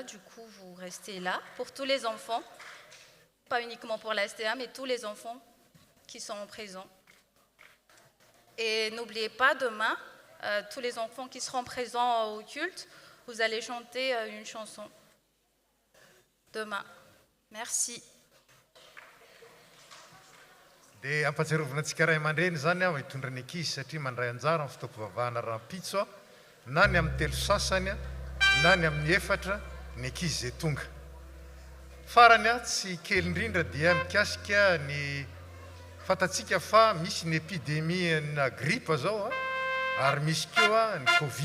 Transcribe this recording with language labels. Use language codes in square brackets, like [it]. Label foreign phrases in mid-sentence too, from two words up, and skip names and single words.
[fr] Du coup, vous restez là pour tous les enfants. Pas uniquement pour la STA, mais tous les enfants qui sont présents. Et n'oubliez pas, demain, tous les enfants qui seront présents au culte, vous allez chanter une chanson. Demain. Merci. [mg] Dia ampatsiarovana antsika ray aman-dreny zany aho hitondra ny ankizy satria mandray anjara amin'ny fitaovam-pivavahana rahampitso na ny amin'ny 3 sasany na ny amin'ny 4 ny ankizy zay tonga. Farany tsy kely indrindra dia mikasika ny fatatsika fa misy ny epidemie na grippe zao ary misy koa ny Covid.